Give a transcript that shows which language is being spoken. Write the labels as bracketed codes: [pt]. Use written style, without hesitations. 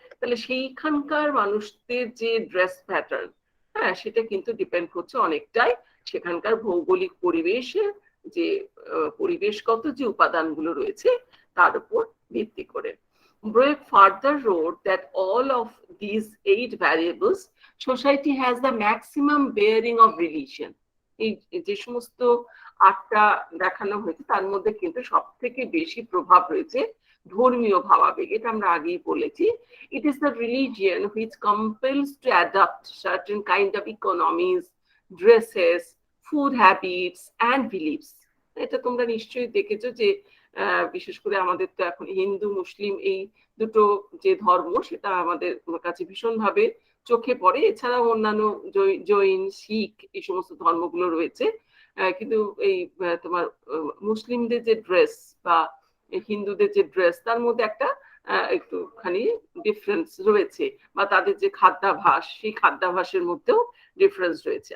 [bn] তাহলে সেইখানকার মানুষদের যে ড্রেস প্যাটার্ন, সেটা কিন্তু ডিপেন্ড করছে অনেকটাই সেখানকার ভৌগোলিক পরিবেশে, যে পরিবেশগত যে উপাদানগুলো রয়েছে তার উপর ভিত্তি করে। [en] Breuer further wrote that all of these 8 variables, society has the maximum bearing of religion. [bn] এই যে সমস্ত 8টা দেখানো হয়েছে তার মধ্যে কিন্তু সব থেকে বেশি প্রভাব রয়েছে ধর্মীয় ভাবাবেগ। এটা আমরা আগেই বলেছি। [en] It is the religion which compels to adopt certain kind of economies, dresses, food habits and beliefs. [bn] এটা তোমরা নিশ্চয়ই দেখেছো যে বিশেষ করে আমাদের তো এখন হিন্দু মুসলিম এই দুটো যে ধর্ম, সেটা আমাদের কাছে ভীষণভাবে চোখে পড়ে। এছাড়াও অন্যান্য জৈন, শিখ এই সমস্ত ধর্মগুলো রয়েছে, কিন্তু এই তোমার মুসলিমদের যে ড্রেস বা হিন্দুদের যে ড্রেস, তার মধ্যে একটা একটুখানি ডিফারেন্স রয়েছে, বা তাদের যে খাদ্যাভাস, সেই খাদ্যাভাসের মধ্যেও ডিফারেন্স রয়েছে।